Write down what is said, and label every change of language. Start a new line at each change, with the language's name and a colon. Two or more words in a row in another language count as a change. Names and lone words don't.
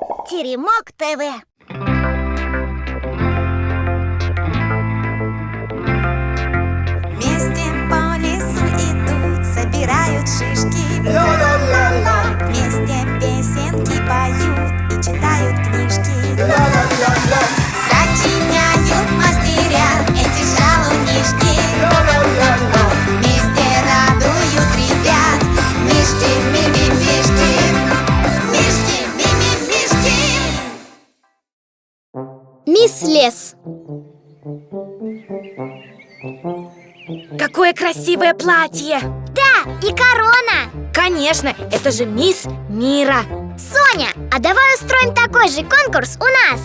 Russian: Теремок ТВ. Вместе по лесу идут, собирают шишки. Ла-ла-ла-ла. Вместе песенки поют и читают книжки. Ла-ла-ла-ла. Сочиняют мастеря эти шалунишки. Ла-ла-ла-ла. Вместе радуют ребят. Мишки, ми-ми-мишки. Мишки, ми-ми-мишки. Мисс Лес. Какое красивое платье! Да, и корона. Конечно, это же мисс Мира. Соня, а давай устроим такой же конкурс у нас.